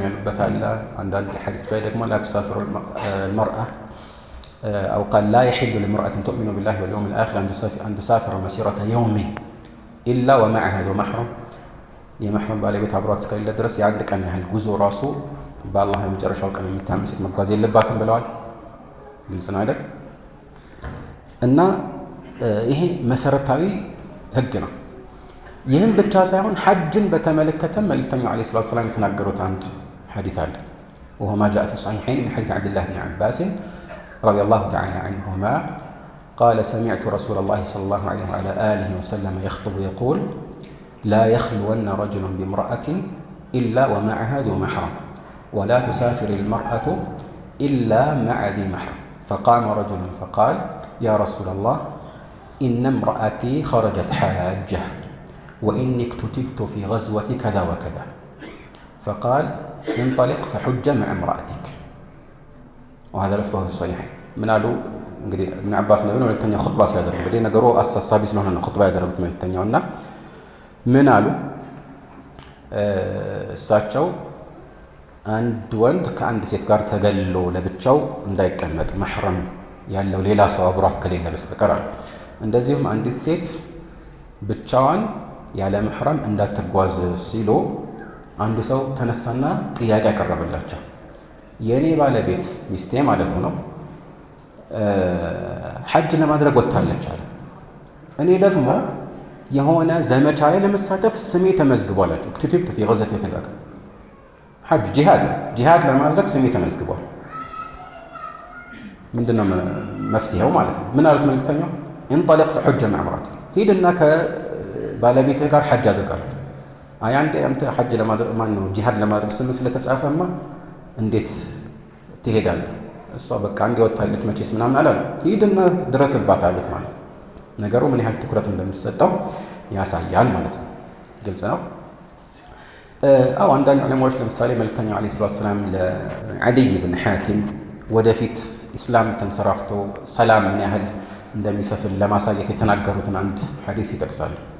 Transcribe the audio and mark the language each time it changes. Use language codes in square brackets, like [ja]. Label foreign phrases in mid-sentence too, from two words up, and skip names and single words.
[am] ያሉበት አለ። አንዳንድ ሐዲስ ላይ ደግሞ [ar] لا تسافر المرأة أو قال لا يحل لامرأة تؤمن بالله واليوم الآخر أن تسافر مسيرة يوم إلا ومعها ذو محرم [am] የመሕረም ባለቤት አብሯት እስከሌለ ድረስ የአንድ ቀን ያህል ጉዞ ራሱ በአላህ የመጨረሻው ቀን የምታምን ሴት መጓዝ የለባትም ብለዋል። ግልጽ ነው አይደል? እና ይሄ መሰረታዊ ህግ ነው። ይህም ብቻ ሳይሆን ሐጅን በተመለከተ መልእክተኛው [ar] عليه الصلاة والسلام [am] የተናገሩት አንድ ሐዲስ አለ። [ar] وهو ما جاء في الصحيحين من حديث عبد الله بن عباس رضي الله تعالى عنهما قال سمعت رسول الله صلى الله عليه وعلى آله وسلم يخطب يقول لا يخلون رجل بامرأة إلا ومعها ذو محرم ولا تسافر المرأة إلا مع ذي محرم فقام رجل فقال يا رسول الله إن امرأتي خرجت حاجة وإني اكتتبت في غزوة كذا وكذا فقال انطلق فحج مع امرأتك وهذا لفظه في الصحيح من قالوا [am] እንግዲህ ابن عباس ነው ሁለተኛ ኹጥባ ሲያደርግ እንግዲህ ነገሩ አሳሳቢ ስለሆነ ነው ኹጥባ ያደረጉት መልእክተኛውና ምን አሉ? እሳቸው አንድ ወንድ ከአንድ ሴት ጋር ተገልሎ ለብቻው እንዳይቀመጥ መሕረም ያለው ሌላ ሰው አብሯት ከሌለ በስተቀር አሉ። እንደዚሁም አንዲት ሴት ብቻዋን ያለ መሕረም እንዳትጓዝ ሲሉ አንዱ ሰው ተነሳና ጥያቄ ያቀረበላቸው የኔ ባለቤት ሚስቴ ማለት ነው ሐጅ ለማድረግ ወጥታለች አለ። እኔ ደግሞ የሆነ ዘመቻ ላይ ለመሳተፍ ስሜ ተመዝግቧል። [ar] كتبت في غزوة كذا [am] ሐጅ ጂሃድ ለማድረግ ስሜ ተመዝግቧል። ምንድነው መፍትሄው ማለት ነው? ምን አሉት መልእክተኛው? [ar] انطلق فحج مع امرأتك [am] ሂድና ከባለቤትህ ጋር ሐጅ አድርጋለህ። አይ አንዴ አንተ ሐጅ ለማድረግ ማን ነው ጂሃድ ለማድረግ ስም ስለተጻፈማ እንዴት ትሄዳለህ? እሷ በቃ አንዴ ወጣለች መቼስ ምናምን አላለም። ሂድና ድረስባት አሉት ማለት ነው። ነገሩ ምን ያህል ትኩረት እንደሚሰጠው ያሳያል ማለት ነው። ግልጽ ነው። አንዳንድ ዑለማዎች ለምሳሌ መልእክተኛው [ar] عليه الصلاة والسلام [am] ለዓዲይ ብን ሐቲም ወደፊት ኢስላም ተንሰራፍቶ ሰላም ምን ያህል እንደሚሰፍን ለማሳየት የተናገሩትን አንድ ሐዲስ ይጠቅሳሉ።